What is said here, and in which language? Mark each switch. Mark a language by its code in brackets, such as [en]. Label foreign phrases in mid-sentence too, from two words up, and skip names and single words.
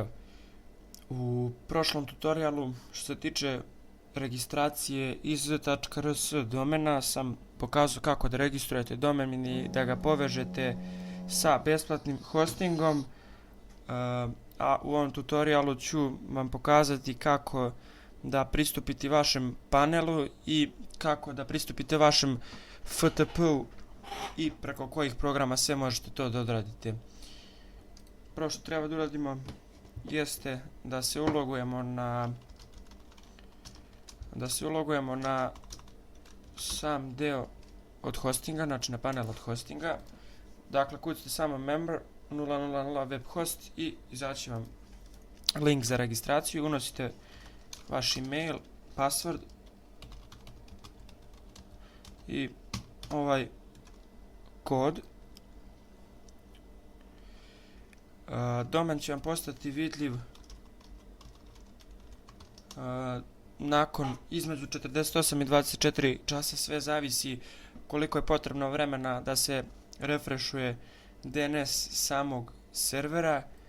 [sr] U prošlom tutorialu što se tiče registracije iz.rs domena sam pokazao kako da registrujete domen i da ga povežete sa besplatnim hostingom, a u ovom tutorialu ću vam pokazati kako da pristupite vašem panelu i kako da pristupite vašem FTP-u i preko kojih programa sve možete to da odradite. Prvo što treba da uradimo jeste da se ulogujemo na sam deo od hostinga, znači na panel od hostinga. Dakle, kucite samo member 000 web host i izaći vam link za registraciju. Unosite vaš email, password i ovaj kod. Domen će vam postati vidljiv nakon između 48 i 24 časa, sve zavisi koliko je potrebno vremena da se refreshuje DNS samog servera.